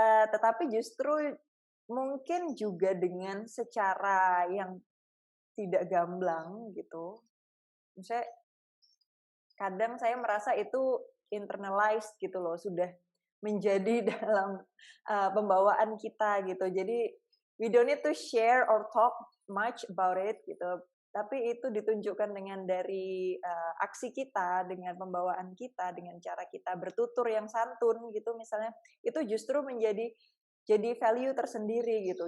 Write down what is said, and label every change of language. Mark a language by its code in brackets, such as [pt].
[id] Tetapi justru mungkin juga dengan secara yang tidak gamblang gitu. Misalnya kadang saya merasa itu internalized gitu loh, sudah menjadi dalam pembawaan kita gitu. Jadi [en] we don't need to share or talk much about it [id] gitu. Tapi itu ditunjukkan dengan dari aksi kita, dengan pembawaan kita, dengan cara kita bertutur yang santun gitu misalnya. Itu justru jadi value tersendiri gitu.